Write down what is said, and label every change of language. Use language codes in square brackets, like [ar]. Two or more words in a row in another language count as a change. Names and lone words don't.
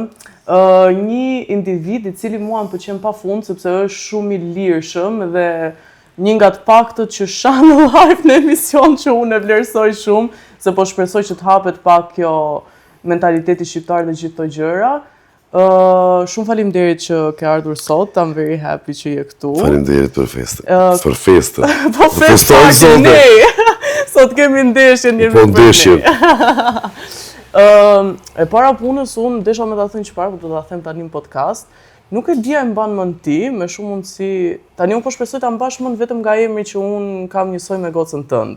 [sq] Një individ I cili mua më pëlqen pafund sepse është shumë I lirshëm dhe një nga të paktët që shanë live në emision që unë e vlerësoj shumë, se po shpresoj që të hapet pak kjo mentaliteti shqiptar dhe gjithë këto gjëra. Shumë faleminderit që ke ardhur sot, [en] I'm very happy [sq] që je këtu. Faleminderit për festën. Për festën. Po festën ne. Sot kemi ndeshjen njëri për ndeshjen. E para punës unë desha me ta thënë çfarë, po do ta them tani në podcast. Nuk e dija e mban mend ti, me shumë mundësi. Tani unë po shpresoj ta mbash mend vetëm nga emri që unë kam njësoj me gocën tënde.